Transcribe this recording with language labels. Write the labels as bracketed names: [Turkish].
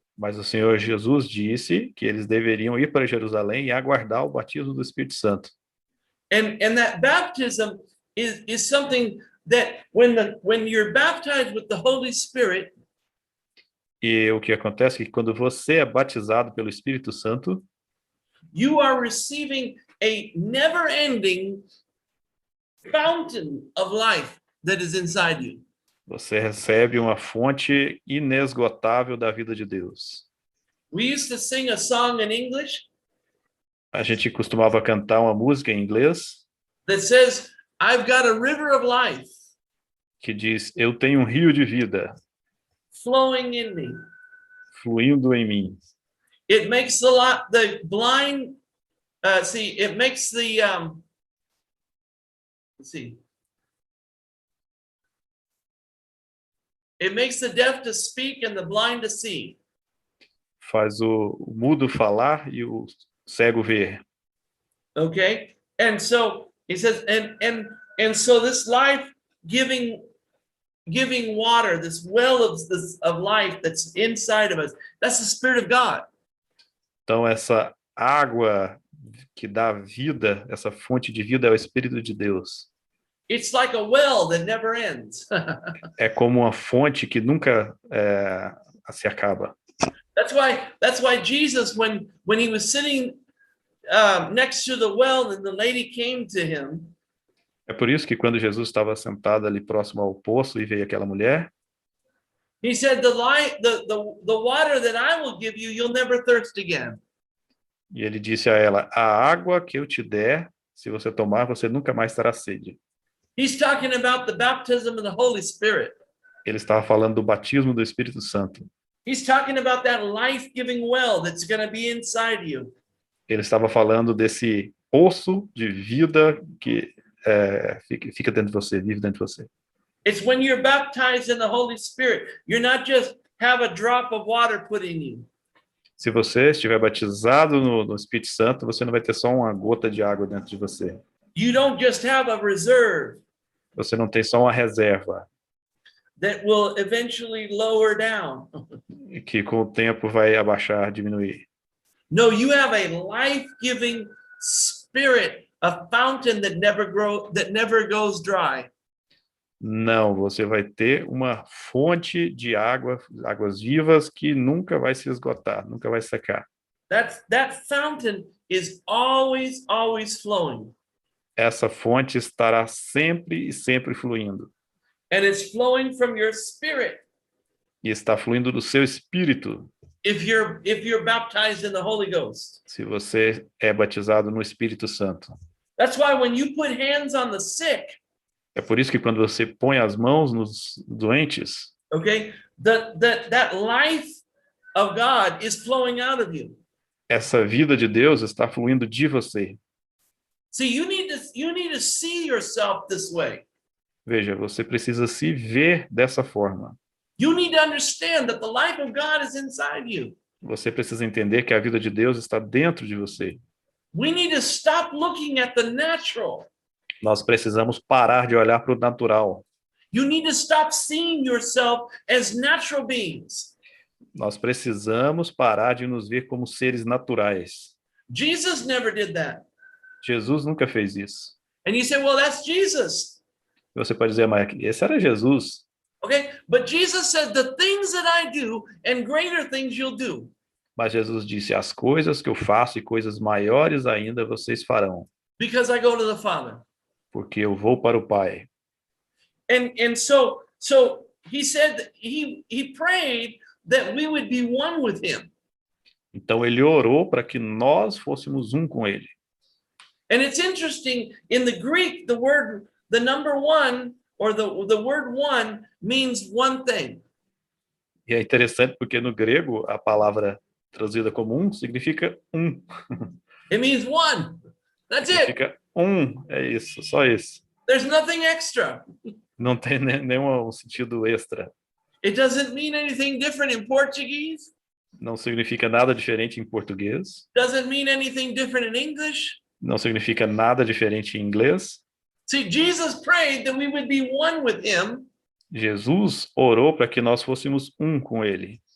[Portuguese] Mas o Senhor Jesus disse que eles deveriam ir para Jerusalém e aguardar o batismo do Espírito Santo. [English] And that baptism is something that when you're baptized with the Holy Spirit, [Portuguese] E o que acontece é que quando você é batizado pelo Espírito Santo, [English] you are receiving a never-ending fountain of life that is inside you. [Portuguese] você recebe uma fonte inesgotável da vida de Deus. [English] We used to sing a song in English [Portuguese] A gente costumava cantar uma música em inglês [English] that says, "I've got a river of life [Portuguese] que diz, eu tenho um rio de vida [English] flowing in me." [Portuguese] fluindo em mim. [English] It makes the blind see. It makes the let's see. It makes the deaf to speak and the blind to see. [Portuguese] Faz o mudo falar e o cego ver. [English] Okay, and so he says, and so this life giving water, this well of life that's inside of us, that's the Spirit of God. [Portuguese] Então, essa água que dá vida, essa fonte de vida é o Espírito de Deus. [English] It's like a well that never ends. [Portuguese] É como uma fonte que nunca se acaba. [English] That's why Jesus, when he was sitting next to the well, and the lady came to him. [Portuguese] É por isso que quando Jesus estava sentado ali próximo ao poço e veio aquela mulher, [English] He said, the water that I will give you, you'll never thirst again. [Portuguese] e ele disse a ela, a água que eu te der, se você tomar, você nunca mais terá sede. [English] He's talking about the baptism of the Holy Spirit. [Portuguese] Ele estava falando do batismo do Espírito Santo. [English] He's talking about that life-giving well that's going to be inside you. [Portuguese] Ele estava falando desse poço de vida que fica dentro de você, vive dentro de você. [English] It's when you're baptized in the Holy Spirit. You're not just have a drop of water put in you. [Portuguese] Se você estiver batizado no Espírito Santo, você não vai ter só uma gota de água dentro de você. [English] You don't just have a reserve [Portuguese] Você não tem só uma reserva, [English] that will eventually lower down. [Portuguese] que com o tempo vai abaixar, diminuir. [English] No, you have a life-giving spirit, a fountain that never goes dry. [Portuguese] Não, você vai ter uma fonte de água, águas vivas que nunca vai se esgotar, nunca vai secar. [English] That fountain is always flowing. [Portuguese] Essa fonte estará sempre e sempre fluindo. [English] And it's flowing from your spirit. [Portuguese] E está fluindo do seu espírito. [English] If you're baptized in the Holy Ghost. [Portuguese] Se você é batizado no Espírito Santo. [English] That's why when you put hands on the sick, [Portuguese] É por isso que quando você põe as mãos nos doentes, [English] okay, that life of God is flowing out of you. [Portuguese] essa vida de Deus está fluindo de você. [English] See, you need to see yourself this way. [Portuguese] Veja, você precisa se ver dessa forma. [English] You need to understand that the life of God is inside you. [Portuguese] Você precisa entender que a vida de Deus está dentro de você. [English] We need to stop looking at the natural. [Portuguese] Nós precisamos parar de olhar para o natural. [English] You need to stop seeing yourself as natural beings. [Portuguese] Nós precisamos parar de nos ver como seres naturais. [English] Jesus never did that. [Portuguese] Jesus nunca fez isso. [English] And you say, well, that's Jesus. [Portuguese] Você pode dizer, mas esse era Jesus. [English] Okay, but Jesus said, the things that I do and greater things you'll do. [Portuguese] Mas Jesus disse, as coisas que eu faço e coisas maiores ainda vocês farão. [English] Because I go to the Father. [Portuguese] Porque eu vou para o Pai. [English] And so he said that he prayed that we would be one with him. [Portuguese] Então ele orou para que nós fôssemos um com ele. [English] And it's interesting, in the Greek, the number one, or the word one means one thing. [Portuguese] E é interessante porque no grego a palavra traduzida como um significa um. [English] It means one. That's it. [Portuguese] Significa um, é isso, só isso. [English] There's nothing extra. [Portuguese] Não tem nenhum sentido extra. [English] It doesn't mean anything different in Portuguese. [Portuguese] Não significa nada diferente em português. [English] Doesn't mean anything different in English. [Portuguese] Não significa nada diferente em inglês. [English] See, Jesus prayed that we would be one with him. [Portuguese] Jesus orou para que nós fôssemos um com ele.